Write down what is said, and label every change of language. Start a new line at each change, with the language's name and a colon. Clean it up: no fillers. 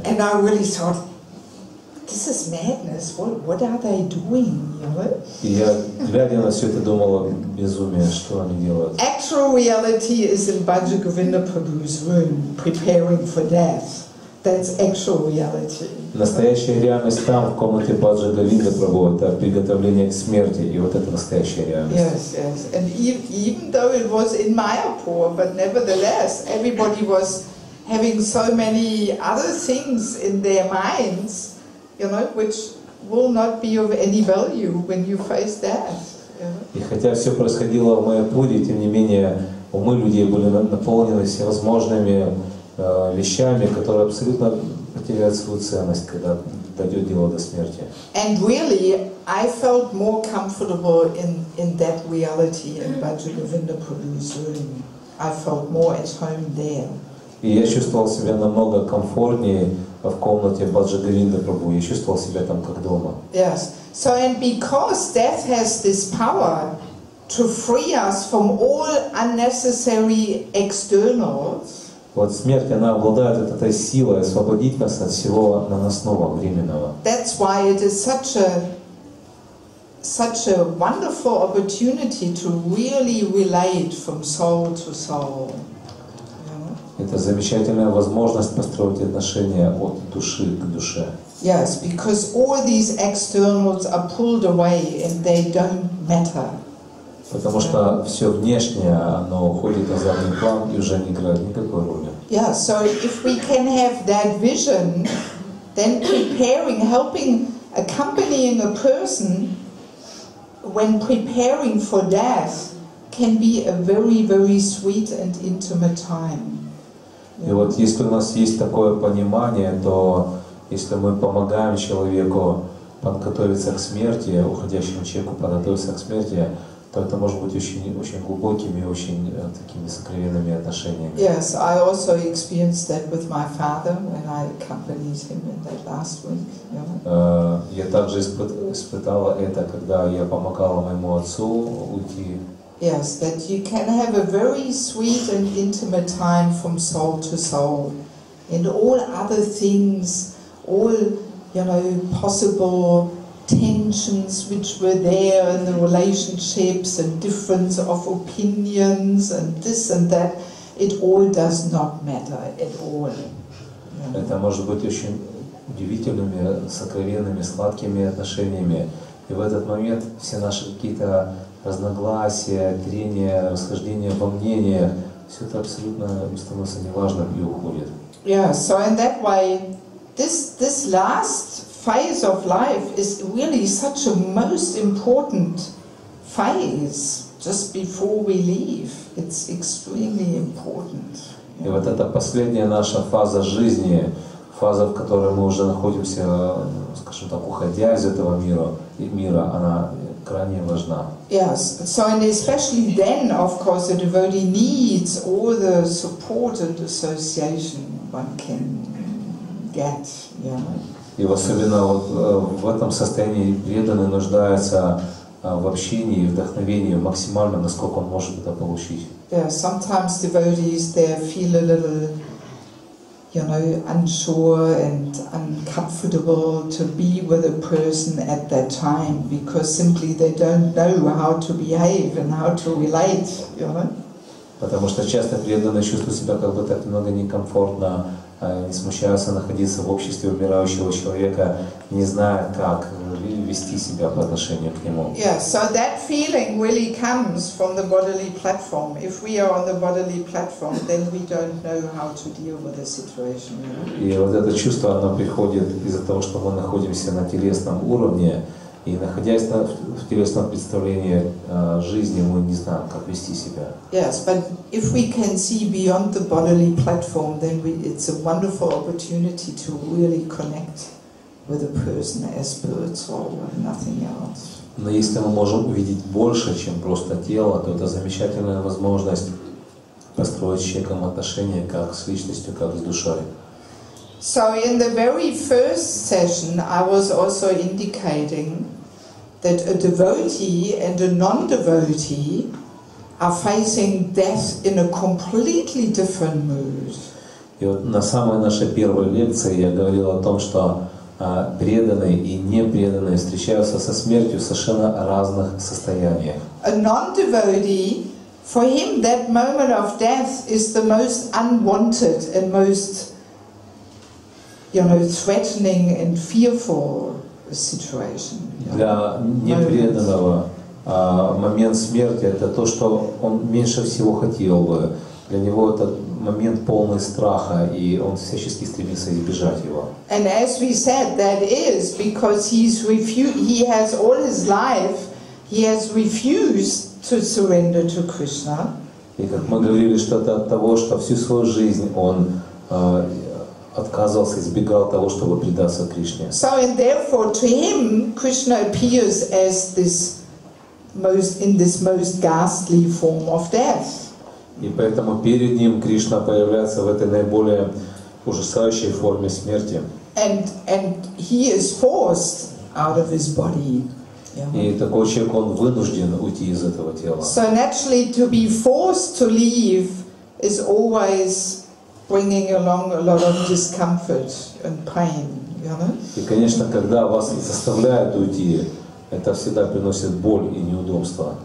English: And I really thought, this is madness. What are they doing? You know?
Russian: И я, глядя на все это, думала, безумие, что они делают.
English: Actual reality is in Bhaja Govinda Prabhu's room, preparing for death. That's actual reality.
Russian: Настоящая реальность там, в комнате Баджи Говинда Прабху, это приготовление к смерти, и вот это настоящая реальность.
English: Yes, yes. And even though it was in Mayapur, but nevertheless, everybody was having so many other things in their minds, you know, which will not be of any value when you face death. You know?
Russian: И хотя все происходило в Майяпуре, тем не менее, умы людей были наполнены всевозможными вещами, которые абсолютно потеряют свою ценность, когда дойдет дело до смерти.
English: And really, I felt more comfortable in that reality in Bhaja Govinda Prabhu's room. I felt more at home there.
Russian: И я чувствовал себя намного комфортнее в комнате Баджи Говинда Прабху. Я чувствовал себя там как дома.
English: Yes. So, and because death has this power to free us from all unnecessary externals.
Russian: Вот смерть, она обладает этой силой освободить нас от всего наносного, временного.
English: That's why it is such a wonderful opportunity to really relate from soul to soul.
Russian: Это замечательная возможность построить отношения от души к душе.
English: Yes, because all these externals are pulled away and they don't matter.
Russian: Потому что все внешнее, оно уходит на задний план и уже не играет никакой роли.
English: Yeah, so if we can have that vision, then helping, accompanying a person when preparing for death can be a very, very sweet and intimate time.
Russian: И вот если у нас есть такое понимание, то если мы помогаем человеку подготовиться к смерти, уходящему человеку подготовиться к смерти, то это может быть очень, очень глубокими, очень такими сокровенными отношениями.
English: Yes, I also experienced that with my father when I accompanied him in that last week. Yeah.
Russian: Я также испытала это, когда я помогала моему отцу уйти.
English: Yes, that you can have a very sweet and intimate time from soul to soul, and all other things, all possible tensions which were there in the relationships and difference of opinions and this and that, it all does not matter at all.
Russian: Это может быть очень удивительными, сокровенными, сладкими отношениями. И в этот момент все наши какие-то разногласия, трения, расхождения во мнениях, все это абсолютно становится неважным и уходит.
English: Yeah, so in that way, this last phase of life is really such a most important phase just before we leave. It's extremely important.
Russian: И вот эта последняя наша фаза жизни, фаза, в которой мы уже находимся, скажем так, уходя из этого мира, она крайне важна.
English: Yes, so and especially then, of course, the devotee needs all the support and association one can get. Yeah.
Russian: И особенно вот в этом состоянии преданный нуждается в общении и вдохновении максимально, насколько он может это получить.
English: Yeah, sometimes devotees they feel a little, unsure and uncomfortable to be with a person at that time because simply they don't know how to behave and how to relate,
Russian: Потому что часто преданные чувствуют себя как бы так немного некомфортно, не смущаются находиться в обществе умирающего человека, не зная, как вести себя по отношению к нему.
English: Yeah, so that feeling really comes from the bodily platform. If we are on the bodily platform, then we don't know how to deal with the situation.
Russian: И вот это чувство, оно приходит из-за того, что мы находимся на телесном уровне, и находясь в телесном представлении жизни, мы не знаем, как вести себя.
English: Yes, but if we can see beyond the bodily platform, then it's a wonderful opportunity to really connect with a person as spiritual and nothing else.
Russian: Но если мы можем увидеть больше, чем просто тело, то это замечательная возможность построить с человеком отношения как с личностью, как с душой.
English: So in the very first session, I was also indicating that a devotee and a non-devotee are facing death in a completely different mood.
Russian: И вот на самой нашей первой лекции я говорил о том, что преданные и непреданные встречаются со смертью в совершенно разных состояниях.
English: A non-devotee, for him that moment of death is the most unwanted and most threatening and fearful situation.
Russian: Для непреданного момент смерти это то, что он меньше всего хотел бы. Для него это момент полный страха, и он всячески стремится избежать его.
English: And as we said, that is because he has all his life, he has refused to surrender to Krishna.
Russian: И как мы говорили, что это от того, что всю свою жизнь он отказывался, избегал того, чтобы предаться Кришне.
English: So and therefore to him Krishna appears as this most ghastly form of death.
Russian: И поэтому перед ним Кришна появляется в этой наиболее ужасающей форме смерти.
English: And he is forced out of his body.
Russian: И такой человек, он вынужден уйти из этого тела.
English: So naturally to be forced to leave is always bringing along a lot of discomfort and pain,
Russian: И, конечно, когда вас заставляют уйти, это всегда приносит боль и неудобства.